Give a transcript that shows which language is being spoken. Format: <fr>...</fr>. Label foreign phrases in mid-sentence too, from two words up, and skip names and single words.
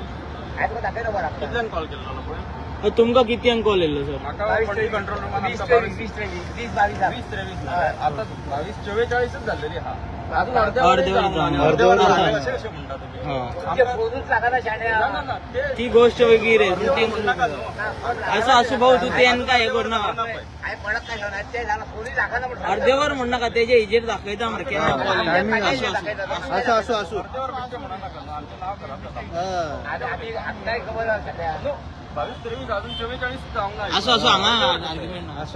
<kok>आयज दाखयलो बरो कितल्यान कॉल केल्लो पळय तुमकां कितल्यांक कॉल येयल्लो सर म्हाका कंट्रोल रूमात 20-22 आता 22-44 झालेली हा अजून अर्धे वर अशें म्हणटा तुमी फोनूच लागना शाण्या</kok> <mr>ती गोष्ट वेगळी रे असं असू भाऊ तू ते काय हे करू नका</mr> <kok>हांवें पळत काय घेवन ते जाल्यार फोनूच लागना म्हणटा अर्धेवर म्हण नका तेजे हेजेर दाखयता मरे केन्ना कॉल असो आमी काय खबर आसा 22-23 अजून 44 जावंक ना असो हांगा आर्ग्युमेंट ना असो</kok>